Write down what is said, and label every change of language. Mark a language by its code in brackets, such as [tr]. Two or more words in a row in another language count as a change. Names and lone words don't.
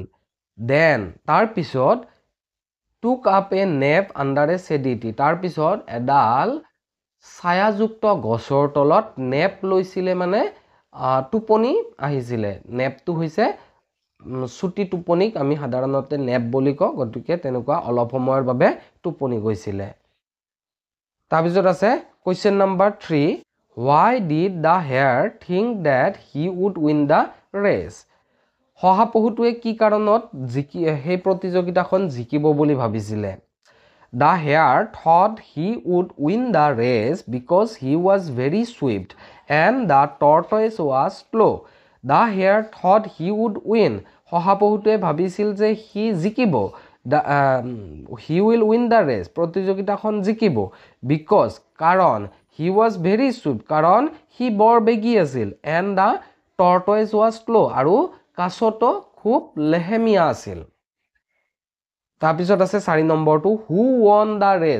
[as] দেন তাৰপিছত [en] took up a nap under a shady tree, [as] তাৰপিছত এডাল ছায়াযুক্ত গছৰ তলত নেপ লৈছিলে, মানে টোপনি আহিছিলে। নেপটো হৈছে চুটি টোপনিক আমি সাধাৰণতে নেপ বুলি কওঁ, গতিকে তেনেকুৱা অলপ সময়ৰ বাবে টোপনি গৈছিলে। তাৰপিছত আছে [en] question number 3 why did the hare think that he would win the race. [as] শহাপহুটোৱে কি কাৰণত সেই প্ৰতিযোগিতাখন জিকিব বুলি ভাবিছিলে। [en] the hare thought he would win the race because he was very swift and the tortoise was slow'. the hare thought he would win. [as] শহাপহুটোৱে ভাবিছিল যে সি জিকিব। [en] he will win the race, [as] প্ৰতিযোগিতাখন জিকিব। বিকজ কাৰণ, [en] he was very swift [as] কাৰণ সি বৰ বেগী আছিল। [en] and the tortoise was slow', [as] আৰু কাছটো খুব লেহেমীয়া আছিল। তাৰপিছত আছে 4 নম্বৰটো [en] who won the race.